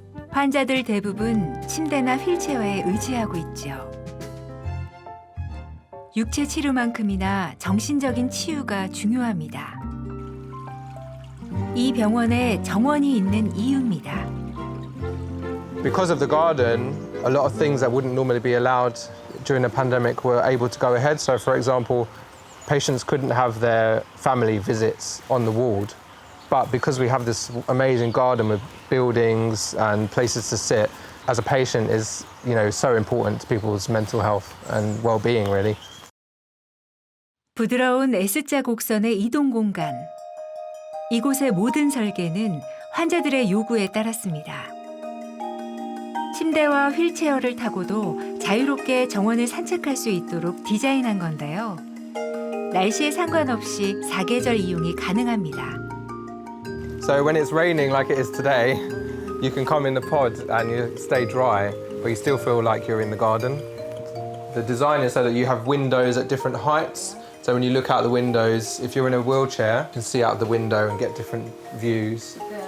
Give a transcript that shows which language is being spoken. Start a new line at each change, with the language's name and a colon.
Korean: 환자들 대부분 침대나 휠체어에 의지하고 있죠. 육체 치료만큼이나 정신적인 치유가 중요합니다. 이 병원에 정원이 있는 이유입니다.
English: Because of the garden, a lot of things that wouldn't normally be allowed during the pandemic were able to go ahead. So, for example, patients couldn't have their family visits on the ward. But because we have this amazing garden with buildings and places to sit, as a patient is, so important to people's mental health and well-being, really.
Korean: 부드러운 S자 곡선의 이동 공간. 이곳의 모든 설계는 환자들의 요구에 따랐습니다. 침대와 휠체어를 타고도 자유롭게 정원을 산책할 수 있도록 디자인한 건데요. 날씨에 상관없이 사계절 이용이 가능합니다.
English: So when it's raining like it is today, you can come in the pod and you stay dry, but you still feel like you're in the garden. The design is so that you have windows at different heights. So when you look out the windows, if you're in a wheelchair, you can see out the window and get different views.